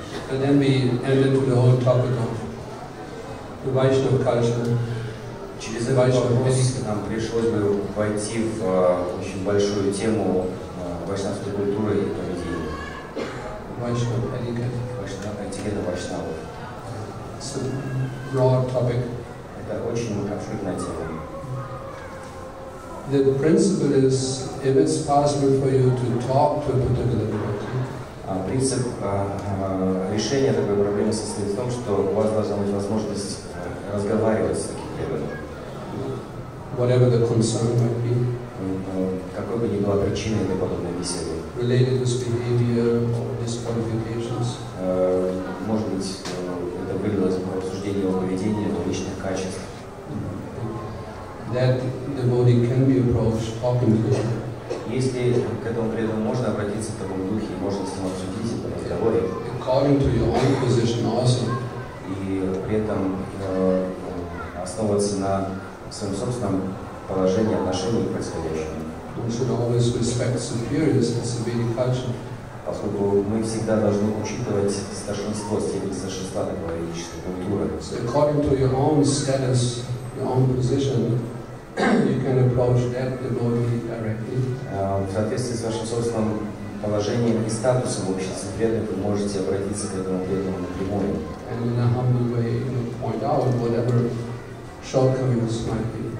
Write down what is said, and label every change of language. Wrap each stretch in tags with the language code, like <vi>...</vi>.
<en>And then we entered to the whole topic of the Vaishnava culture.</en> <ru>Через этот вопрос нам пришлось бы войти в очень большую тему вайшнавской культуры и поведения.</ru> <en>Vaishnava etiquette.</en> <ru>Этикета вайшнавов.</ru> <en>It's a broad topic.</en> <ru>Это очень обширная тема.</ru> <en>The principle is, if it's possible for you to talk to a particular devotee,</en> <ru>принцип решения такой проблемы состоит в том, что у вас должна быть возможность разговаривать с таким преданным.</ru> <en>Whatever the concern might be.</en> <ru>Какой бы ни была причина для подобной беседы.</ru> <en>Related to his behavior or disqualifications.</en> <ru>Может быть, это вылилось в обсуждение его поведения, его личных качеств.</ru> <en>That devotee can be approached, talking to him.</en> <ru>Если к этому преданному можно обратиться в таком духе, можно с ним обсудить это в разговоре.</ru> <en>According to your own position also.</en> <ru>И при этом основываться на своем собственном положении, отношении к происходящему.</ru> <en>We should always respect superiors in Vedic culture.</en> <ru>Поскольку мы всегда должны учитывать старшинство, степень старшинства такой ведической культуры.</ru> <en>So according to your own status, your own position, you can approach that devotee directly.</en> <ru>В соответствии с вашим собственным положением и статусом в обществе преданных вы можете обратиться к этому преданному напрямую.</ru> <en>And in a humble way, point out whatever shortcomings might be.</en>